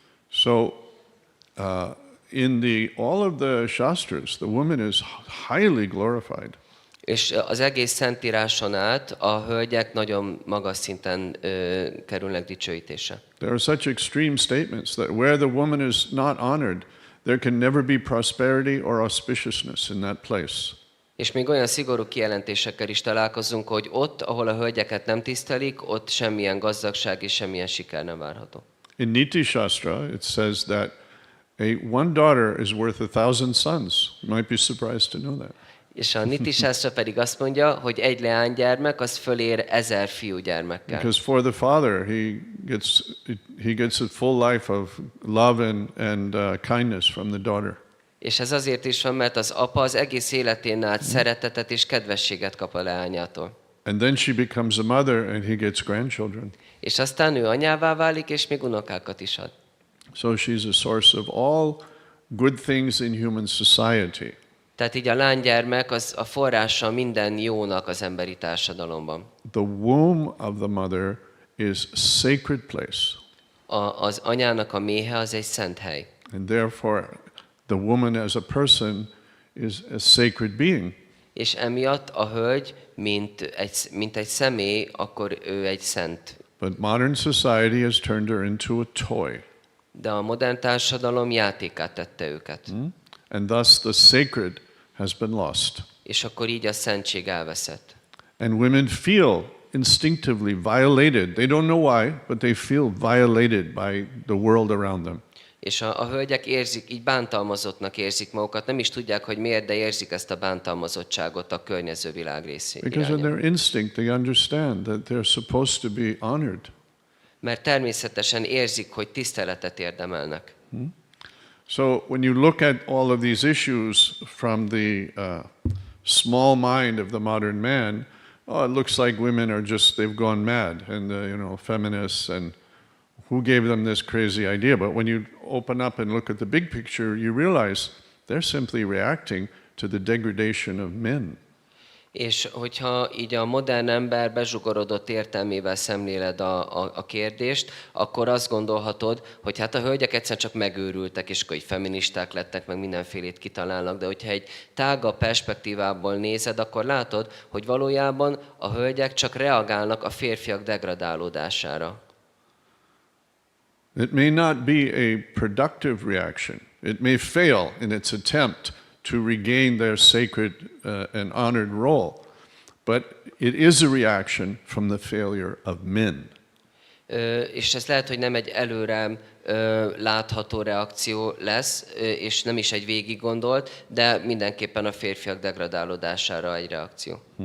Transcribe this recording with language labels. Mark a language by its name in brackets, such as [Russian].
[English] So, in all of the Shastras, the woman is highly glorified. [Hungarian] És az egész Szentíráson át a hölgyek nagyon magas szinten kerülnek dicsőítésre. [English] There are such extreme statements that where the woman is not honored, there can never be prosperity or auspiciousness in that place. [Hungarian] És még olyan szigorú kijelentésekkel is találkozunk, hogy ott, ahol a hölgyeket nem tisztelik, ott semmilyen gazdagság és semmilyen siker nem várható. [English] In Niti Shastra, it says that One daughter is worth 1,000 sons. You might be surprised to know that. [Hungarian] És a Niti Sásztra pedig azt mondja, hogy egy leánygyermek az fölér 1000 fiúgyermekkel. [English] Because for the father, he gets a full life of love and kindness from the daughter. [Hungarian] És ez azért is van, mert az apa az egész életén át szeretetet és kedvességet kap a leányától. [English] And then she becomes a mother and he gets grandchildren. [Hungarian] És aztán ő anyává válik, és még unokákat is ad. [English] So she's a source of all good things in human society. [Hungarian] Tehát így a lánygyermek az a forrása minden jónak az emberi társadalomban. [English] The womb of the mother is a sacred place. [Hungarian] Az anyának a méhe az egy szent hely. [English] And therefore the woman as a person is a sacred being. [Hungarian] És emiatt a hölgy, mint egy személy, akkor ő egy szent. [English] But modern society has turned her into a toy. [Hungarian] De a modern társadalom játékát tette őket. [English] And thus the sacred has been lost. [Hungarian] És akkor így a szentség elveszett. [English] And women feel instinctively violated. They don't know why, but they feel violated by the world around them. [Hungarian] És a hölgyek érzik, így bántalmazottnak érzik magukat, nem is tudják, hogy miért, de érzik ezt a bántalmazottságot a környező világ részén. [English] Because in their instinct they understand that they're supposed to be honored. [Hungarian] Mert természetesen érzik, hogy tiszteletet érdemelnek. [English] So when you look at all of these issues from the small mind of the modern man, it looks like women are they've gone mad, and feminists, and who gave them this crazy idea? But when you open up and look at the big picture, you realize they're simply reacting to the degradation of men. [Hungarian] És hogyha így a modern ember bezsugorodott értelmével szemléled a kérdést, akkor azt gondolhatod, hogy hát a hölgyek egyszerűen csak megőrültek, és akkor így feministák lettek, meg mindenfélét kitalálnak, de hogyha egy tágabb perspektívából nézed, akkor látod, hogy valójában a hölgyek csak reagálnak a férfiak degradálódására. [English] It may not be a productive reaction. It may fail in its attempt to regain their sacred and honored role, but it is a reaction from the failure of men. [Hungarian] És ez lehet, hogy nem egy előre látható reakció lesz, és nem is egy végig gondolt, de mindenképpen a férfiak degradálódására egy reakció.